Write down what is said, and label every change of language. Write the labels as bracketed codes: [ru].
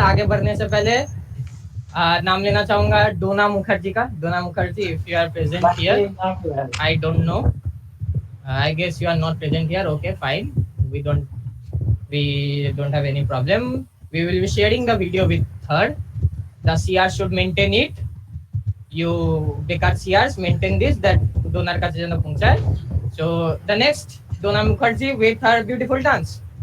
[hi] आगे बढ़ने से पहले नाम लेना चाहूंगा डोना मुखर्जी का। [en] Dona Mukherjee, if you are present here, I don't know, I guess you are not present here. Okay, fine, we don't have any problem. We will be sharing the video with her. The CR should maintain it. You बेकार CRs maintain this, that [hi] donor का जन पहुंचाए। [en] So the next Dona Mukherjee with her beautiful dance.